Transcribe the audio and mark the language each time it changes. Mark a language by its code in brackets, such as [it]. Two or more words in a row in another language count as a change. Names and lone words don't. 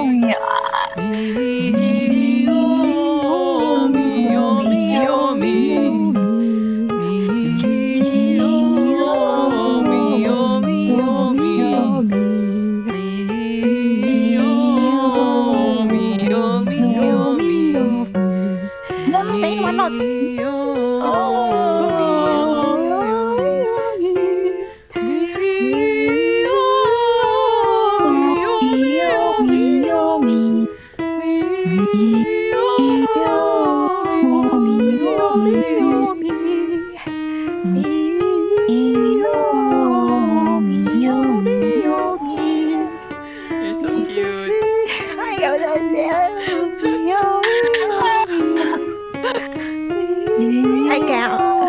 [en] mi yo mi yo mi yo mi mi yo mi yo mi yo mi mi yo mi yo mi yo mi Say one note. mi yo mi yo mi mi yo mi yo mi You're so cute. I can't.